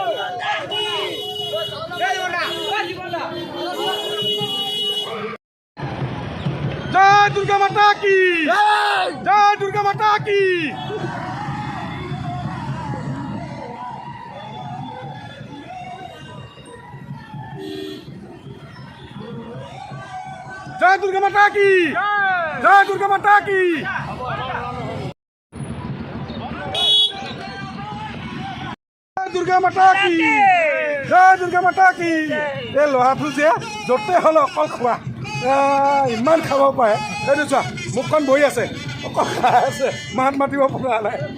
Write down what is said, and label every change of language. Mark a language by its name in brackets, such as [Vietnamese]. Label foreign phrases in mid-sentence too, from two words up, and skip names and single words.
[Hindi] जय दुर्गा माता की जय दुर्गा माता की जय दुर्गा माता की जय दुर्गा माता की जय दुर्गा माता की जय जय दुर्गा माता की [Assamese] এই ল'ৰাটো যে য'তে হ'ল অকল খোৱা ইমান খাব পাৰে সেইটো চোৱা মুখখন বহি আছে অকল খাই আছে মাত মাতিব পৰা নাই